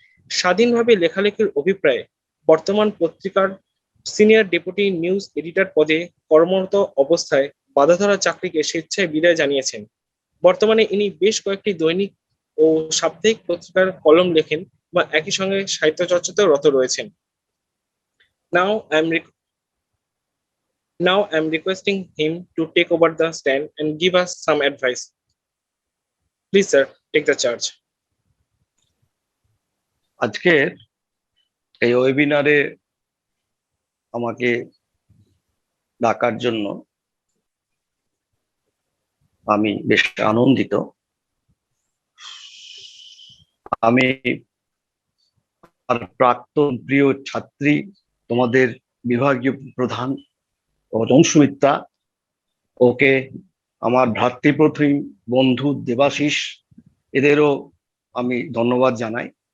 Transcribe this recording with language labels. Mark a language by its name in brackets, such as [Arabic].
[Bangla] স্বাধীনভাবে লেখালেখির অভিপ্রায়ে বর্তমান পত্রিকার সিনিয়র ডেপুটি নিউজ এডিটর পদে কর্মরত অবস্থায় বাঁধাধরা চাকরিকে স্বেচ্ছায় বিদায় জানিয়েছেন। বর্তমানে ইনি বেশ কয়েকটি দৈনিক ও সাপ্তাহিক পত্রিকার কলম লেখেন বা একই সঙ্গে সাহিত্য চর্চাতেও রত রয়েছেন। [English] Now I am requesting him to take over the stand and give us some advice. Please, sir, take the charge. [Bangla] আজকের এই ওয়েবিনারে আমাকে ডাকার জন্য আমি বেশ আনন্দিত। আমি আর প্রাক্তন প্রিয় ছাত্রী, তোমাদের বিভাগীয় প্রধান অংশুমিত্রা, ওকে আমার ভ্রাতৃপ্রতিম বন্ধু দেবাশিস, এদেরও আমি ধন্যবাদ জানাই।